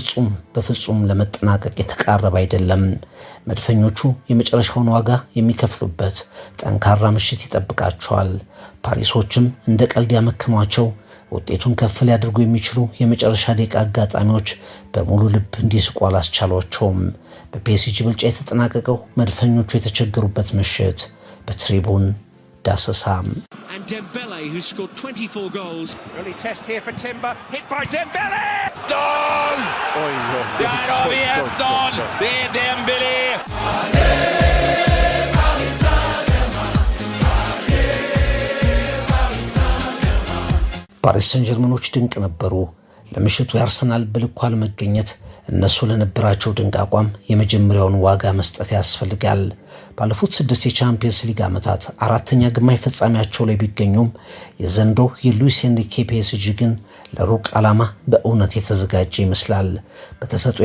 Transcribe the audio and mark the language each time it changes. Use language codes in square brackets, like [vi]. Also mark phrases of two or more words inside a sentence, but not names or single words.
[am] በፍጹም ለመጠናቀቅ የተቃረበ አይደለም። መድፈኞቹ የመጨረሻውን ዋጋ የሚከፍሉበት ጠንካራ ምሽት ይጠብቃቸዋል። ፓሪሶችም እንደ ቀልድ ያመክኗቸው ውጤቱን ከፍ ሊያደርጉ የሚችሉ የመጨረሻ ደቂቃ አጋጣሚዎች በሙሉ ልብ እንዲስቁ አላስቻሏቸውም። በፒኤስጂ ብልጫ የተጠናቀቀው መድፈኞቹ የተቸገሩበት ምሽት በትሪቡን ዳሰሳ [en] And Dembele, who's scored 24 goals. Early test here for Timber, hit by Dembele! Goal! [sv] Där har vi 1-0! Det är Dembélé! [am] ፓሪስ ሰን ዠርመኖች ድንቅ ነበሩ። ለምሽቱ የአርሰናል በልኩ አለመገኘት እነሱ ለነበራቸው ድንቅ አቋም የመጀመሪያውን ዋጋ መስጠት ያስፈልጋል። ባለፉት 6 የቻምፒየንስ ሊግ ዓመታት 4ኛ ግማሽ ፍጻሜያቸው ላይ ቢገኙም የዘንድሮ የሉዊስ ኤንሪኬ ፒኤስጂ ግን ለሩቅ ዓላማ በእውነት የተዘጋጀ ይመስላል። በተሰጥኦ